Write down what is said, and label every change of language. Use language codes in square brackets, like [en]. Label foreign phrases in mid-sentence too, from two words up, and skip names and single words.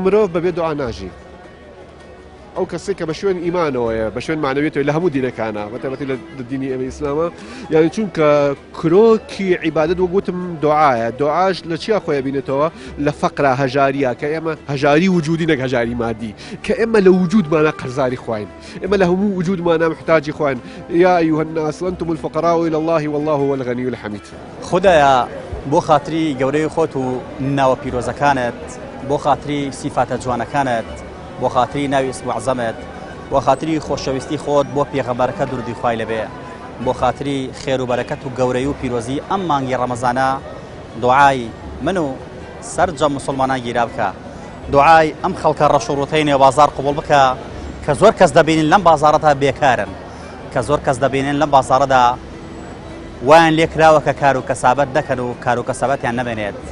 [ckb] مرۆڤ بەبێ دوعا ناژی ئەو کەسێک کە بە شوێن ئیمانەوەیە بە شوێن معنەوێتەوە لە هەموو دینەکانە بەتایبەتی لە دینی ئێمە ئیسلامە یعنی چونکە کرۆکی عیبادەت وەگوتم دوعایە دوعاش لە چیا خۆیان بینێتەوە لە فەقرا هەژاریە کە ئێمە هەژاری وجودی نەک هەژاری مادی کە ئێمە لە وجودمانە قەرزاری خوین ئێمە لە هەموو وجودمانە محتاجی خوین [ar] یا ئەیها الناس وأنتم الفقراء إلى الله والله هو الغني الحميد [ckb] خدایە بۆ خاتری گەورەی خۆت و ناوە پیرۆزەکانت بۆ خاتری سیفاتە جوانەکانت بۆ خاتری ناوی اسم و عەزەمت بۆ خاتری خۆشەویستی خۆت بۆ پێغەمبەرەکە دوردی خوای لەبێ بۆ خاتری خێر و بەرەکەت و گەورەی و پیرۆزی ئەم مانگی ڕەمەزانە دوعای من و سەرجە موسڵمانان گیرا بکە دوعای ئەم خەڵکە ڕەشوڕوتەی نێوبازار قوبوڵ بکە کە زۆر کەس دەبینن لەم بازاڕەدا بێکارن کە زۆر کەس دەبینن لەم بازاڕەدا وایان لێکراوە کە کار و کەسابەت دەکەن و کار و کەسابەتیان نەبێنێت